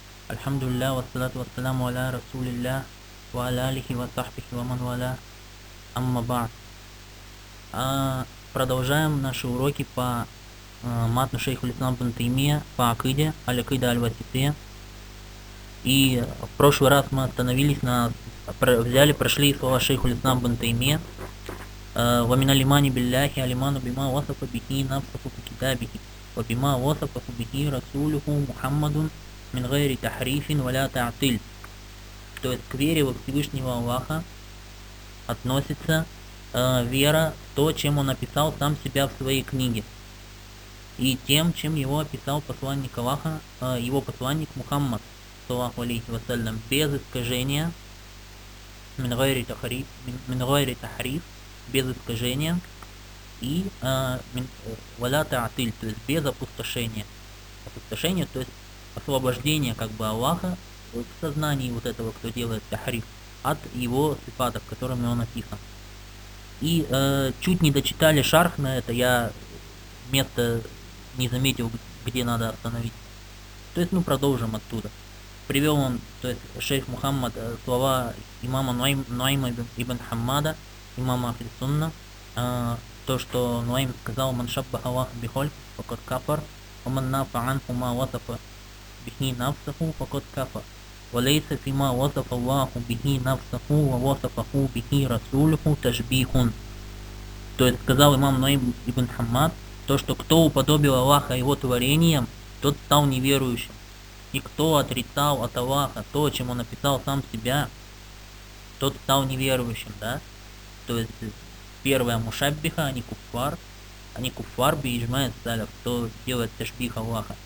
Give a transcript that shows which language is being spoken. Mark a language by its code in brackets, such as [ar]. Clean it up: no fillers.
[ar] الحمد لله والصلاة والسلام على رسول الله وعلى آله وصحبه ومن والاه. أما بعد، [ru] продолжаем наши уроки по матну шейху Ислам бин Таймия, по акиде, аль-акида аль-васития. И в прошлый раз мы остановились на... прошли слова шейху Ислам бин Таймия. [ar] ومن الإيمان بالله الإيمان بما وصف به نفسه في كتابه وبما وصف به رسوله محمد من غير تحريف ولا تعطيل. [ru] То есть к вере во Всевышнего Аллаха относится вера, то, чем он описал сам себя в своей книге, и тем, чем его описал посланник Аллаха, его посланник Мухаммад, саллаллаху алейхи ва саллям, без искажения, мин гайри тахриф, без искажения, и валя таатиль, то есть без опустошения. Опустошение, то есть освобождение как бы Аллаха в сознании вот этого, кто делает тахриф, от его сифатов, которыми он описан. И чуть не дочитали шарх на это, я место не заметил, где надо остановить. То есть, ну, продолжим оттуда. Привел он, то есть, шейх Мухаммад, слова имама Нуайма ибн Хаммада, имама Ахли Сунна, то, что Нуайм сказал: [ar] «Ман шаббаха Аллаха бихольк, факот кафар, а ман нафа анху ма васафа бихни нафсаху, факот кафар». وليث فيما وصف الله به نفسه ووصفه به رسوله تشبيه. [ru] То есть сказал имам Ноим ибн Хаммад, то, что кто уподобил Аллаха его творением, тот стал неверующим. И кто отрицал от Аллаха то, чем он описал сам себя, тот стал неверующим, да? То есть первое мушаббиха, а не куфар. Они куфар биджмает салях, кто делает ташбих Аллаха.